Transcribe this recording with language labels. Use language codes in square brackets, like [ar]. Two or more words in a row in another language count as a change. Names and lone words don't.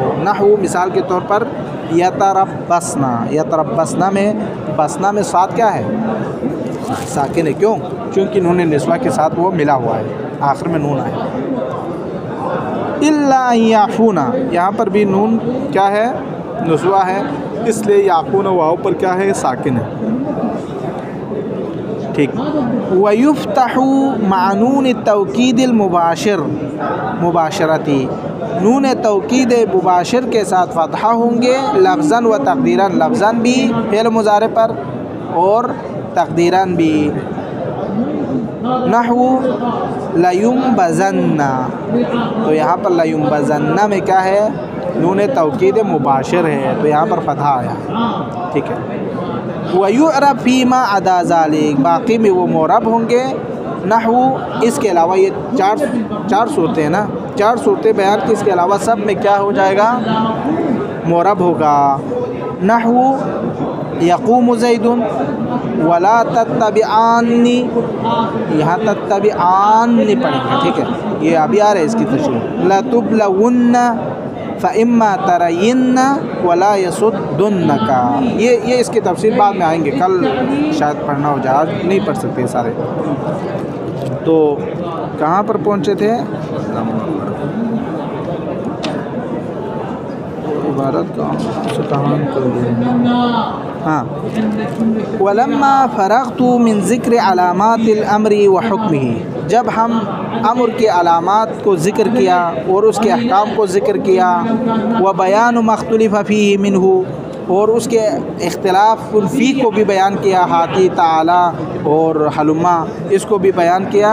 [ur] نحو مثال کے طور پر یتربصن، یتربصن میں بصن میں ساتھ کیا ہے، ساکن ہے. کیوں، کیونکہ نون نسوہ کے ساتھ وہ ملا ہوا ہے، آخر میں نون آیا. [ar] إلا يعفون, [ur] یہاں پر بھی نون کیا ہے، نسوہ ہے، اس لیے یعفون واؤ پر کیا ہے، ساکن ہے. ठीक। [ar] ويفتح مع نون التوكيد المباشر مباشرة, [ur] نون توکید مباشر کے ساتھ فتحہ ہوں گے [ar] لفظا وتقديرا, [ur] لفظاً بھی فعل مضارع پر اور تقدیراً بھی. نحو لینبذن، تو یہاں پر لینبذن میں کیا ہے، نون توکید مباشر ہے، تو یہاں پر فتحہ آیا ہے. ٹھیک ہے. [ar] ويعرب فيما عدا ذلك, [ur] باقی میں وہ معرب ہوں گے. نحو، اس کے علاوہ یہ چار صورتیں ہیں نا، چار صورتیں بیان کی، اس کے علاوہ سب میں کیا ہو جائے گا، معرب ہوگا. [ar] نحو يقوم زيد ولا تتبعان, [ur] یہاں تتبعان پڑھیں گے. ٹھیک ہے، یہ ابھی آ رہا ہے اس کی تشریح. [ar] لتبلون فإما ترين ولا يصدنك, [ur] یہ اس کی تفصیل بعد میں آئیں گے، کل شاید پڑھنا ہو جائے، آج نہیں پڑھ سکتے سارے. تو کہاں پر پہنچے تھے، عبارت کہاں کر دیا، ہاں. [ar] ولما فرغت من ذكر علامات الأمر وحكمه, [ur] جب ہم امر کے علامات کو ذکر کیا اور اس کے احکام کو ذکر کیا, [ar] وبيان المختلف فيه منه, [ur] اور اس کے اختلاف فی کو بھی بیان کیا, [ar] هات تعال [ur] اور ہلم، اس کو بھی بیان کیا.